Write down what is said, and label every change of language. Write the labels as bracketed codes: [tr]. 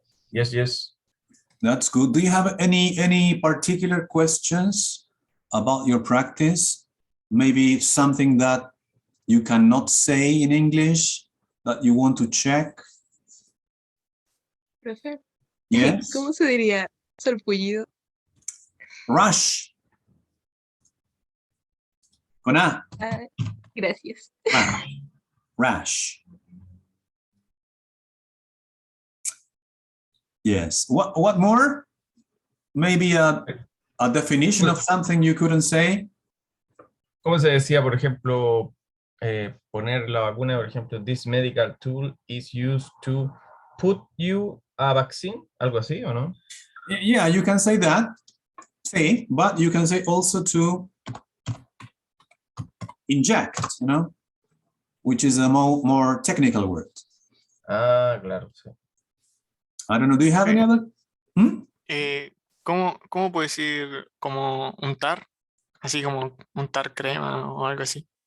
[en] Yes. That's good. Do you have any particular questions about your practice? Maybe something that you cannot say in English that you want to check? [es] Profe, [en] Yes. [es] ¿cómo se diría sarpullido? [en] Rush. [es] Con A. Ah, gracias. [en] Rash. Yes. What more? Maybe a definition of something you couldn't say? [es] ¿Cómo se decía, por ejemplo, [en] poner la vacuna, por ejemplo, this medical tool is used to put you a vaccine? [es] ¿Algo así o no? [en] Yeah, you can say that. Say, but you can say also to inject, which is a more technical word. [es] Ah, claro, sí. [en] I don't know, do you have any other? [es] ¿Cómo puedo decir como untar? Así como untar crema o algo así.